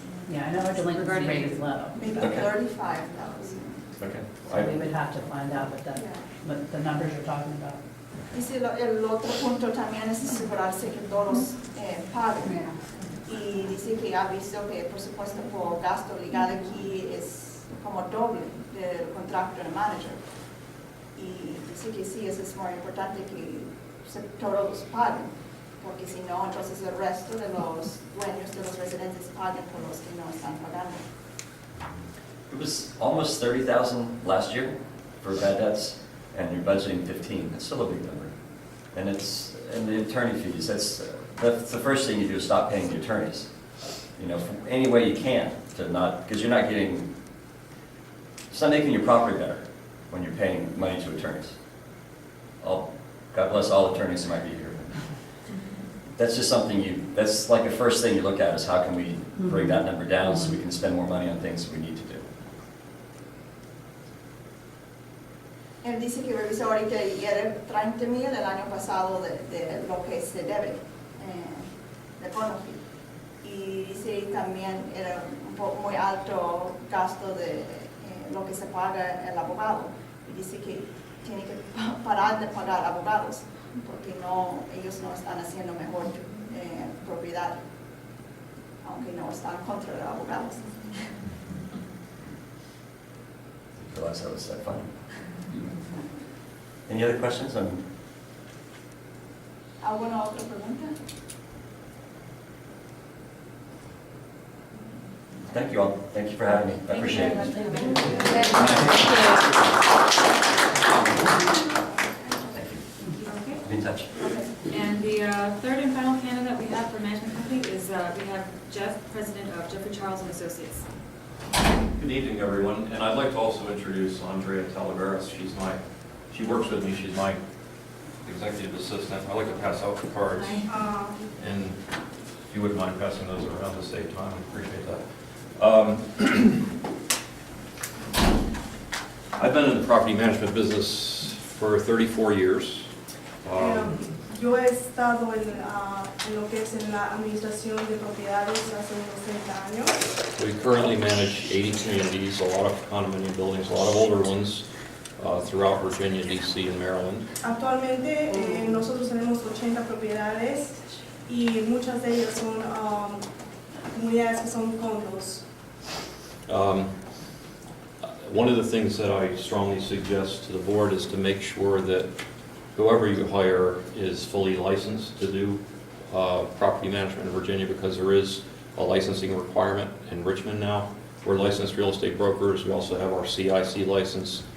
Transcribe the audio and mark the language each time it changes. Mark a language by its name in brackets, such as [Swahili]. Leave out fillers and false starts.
[English] Yeah, I know our delinquency rate is low. Maybe Okay. 35,000. Okay. So we would have to find out what the numbers you're talking about. [Spanish] Y si el otro punto también es asegurarse que todos paguen. Y dice que ha visto que el presupuesto por gasto legal aquí es como doble del contrato del manager. Y dice que sí, eso es muy importante que todos paguen, porque si no, entonces el resto de los dueños de los residentes paguen por los que no están pagando. [English] It was almost 30,000 last year for bad debts, and you're budgeting 15. It's still a big number. And the attorney fees, that's the first thing you do is stop paying the attorneys. From any way you can to not, because it's not making your property better when you're paying money to attorneys. God bless all attorneys who might be here. That's just something that's like the first thing you look at is how can we bring that number down so we can spend more money on things that we need to do. [Spanish] Él dice que revisó ahorita y era 30,000 el año pasado de lo que se debe de bono fee. Y dice también era un poco muy alto gasto de lo que se paga el abogado. Y dice que tiene que parar de pagar abogados porque ellos no están haciendo mejor propiedad, aunque no están contra los abogados. [English] I realize that was that funny. Any other questions? [Spanish] ¿Alguna otra pregunta? [English] Thank you all. Thank you for having me. I appreciate it. Thank you. Thank you. Okay. Be in touch. And the third and final candidate we have for management company is we have Jeff, president of Jeffrey Charles and Associates. Good evening, everyone, and I'd like to also introduce Andrea Talaveras. She works with me, she's my executive assistant. I'd like to pass out the cards, and if you wouldn't mind passing those around to save time, I appreciate that. I've been in the property management business for 34 years. [Spanish] Yo he estado en lo que es en la administración de propiedades hace unos 30 años. [English] We currently manage 80 communities, a lot of condominium buildings, a lot of older ones throughout Virginia, D.C., and Maryland. [Spanish] Actualmente nosotros tenemos 80 propiedades y muchas de ellas son comunidades que son condos. [English] One of the things that I strongly suggest to the board is to make sure that whoever you hire is fully licensed to do property management in Virginia, because there is a licensing requirement in Richmond now. We're licensed real estate brokers. We also have our CIC license.